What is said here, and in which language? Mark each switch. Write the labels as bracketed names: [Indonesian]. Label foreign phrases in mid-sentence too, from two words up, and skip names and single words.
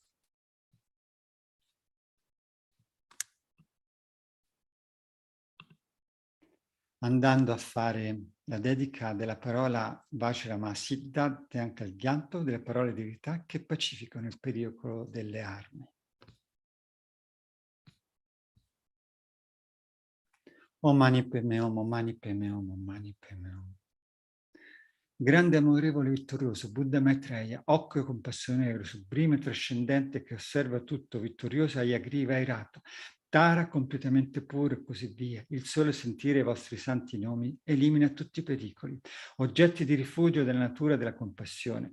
[Italian] Andando a fare la dedica della parola Vajrasattva, Thangtong Gyalpo, delle parole di verità che pacificano il pericolo delle armi. [Sanskrit] Om mani padme hum, om mani padme hum, om mani padme hum. [Italian] Grande, amorevole, vittorioso, Buddha Maitreya, occhio e compassionevole, sublime, trascendente, che osserva tutto, vittorioso, Ayagriva, airato, Tara, completamente puro e così via. Il sole sentire i vostri santi nomi elimina tutti i pericoli, oggetti di rifugio della natura della compassione.